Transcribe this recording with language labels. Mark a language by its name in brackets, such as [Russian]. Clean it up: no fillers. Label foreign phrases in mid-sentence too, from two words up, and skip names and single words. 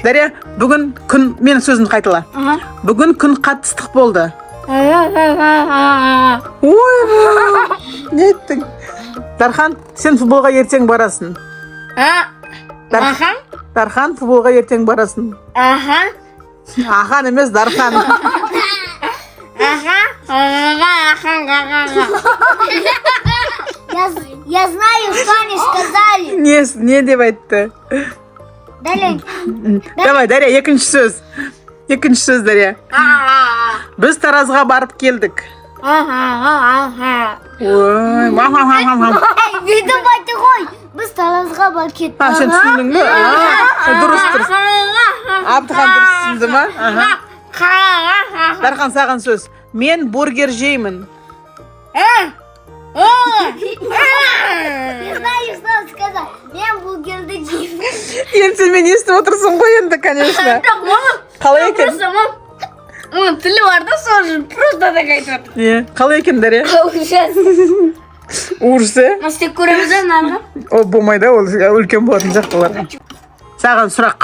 [Kazakh] Дария, бүгін күн, менің сөзімді қайтыла. Бүгін күн қатыстық болды. Ой, не еттің? Дархан, сен футболға ертең барасың. Дархан, футболға ертең барасың. Ахан емес, Дархан. [Russian] Я знаю, что они сказали. [Kazakh] Не деп айтты? Давай, Дария, екінші сөз. Екінші сөз, Дария. Біз Таразға барып келдік. Ой, Видео байды ғой. Біз Таразға барып кеттік. Сен түсіндің бе? Дұрыс. Абдыхан дұрыс түсінді ма? Дархан, саған сөз. Мен бургер жеймін. [Russian] Я знаю, что он сказал. [Kazakh] Мен бургерді жеймін. Енді сен мен естіп отырсың ғой енді, конечно. Қалай екен? Оның тілі бар да, сол үшін [Russian] просто так [Kazakh] айтып отыр. Қалай екен, Дария? Ужасы? Істеп көреміз де, нарға? Ол болмайды, ол үлкен болатын сияқты олар.